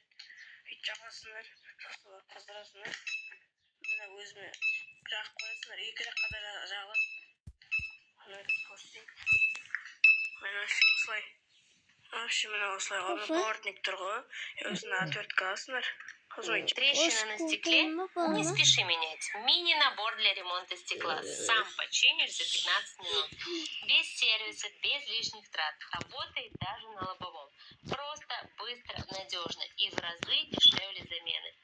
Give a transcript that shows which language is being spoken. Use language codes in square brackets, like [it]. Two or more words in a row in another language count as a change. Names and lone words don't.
[kk] Жағасыңдар, сосын қыздырасыңдар. Мына өзіме жағып қоясыңдар, екі жаққа да жағылады. Мына көрсетейін. Мына осылай. Мына осылай ғалым пауэртник тұр ғой. Өзіне A4 қаласыңдар. [ru] Трещина на стекле? Не спеши менять. Мини-набор для ремонта стекла. Сам починишь за 15 минут. Без сервиса, без лишних трат. Работает даже на лобовом. Просто, быстро, надежно и в разы дешевле замены.